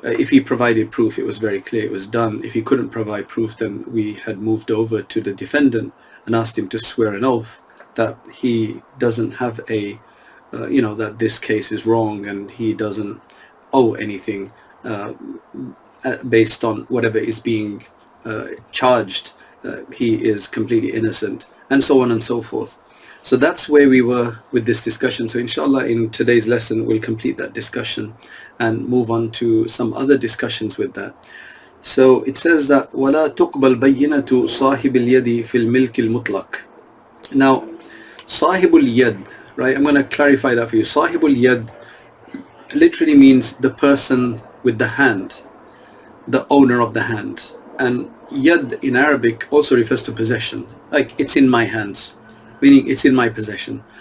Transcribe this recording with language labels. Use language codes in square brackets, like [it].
[en] If he provided proof, it was very clear, it was done. If he couldn't provide proof, then we had moved over to the defendant and asked him to swear an oath that he doesn't have that this case is wrong and he doesn't owe anything based on whatever is being charged. He is completely innocent, and so on and so forth. So that's where we were with this discussion. So inshallah, in today's lesson, we'll complete that discussion and move on to some other discussions with that. So it says that [ar] وَلَا تُقْبَلْ بَيِّنَةُ صَاحِبِ الْيَدِ فِي الْمِلْكِ الْمُطْلَقِ. [en] Now, Sahibul Yad, right? I'm going to clarify that for you. Sahibul Yad literally means the person with the hand, the owner of the hand. And Yad in Arabic also refers to possession, like it's in my hands, meaning it's in my possession.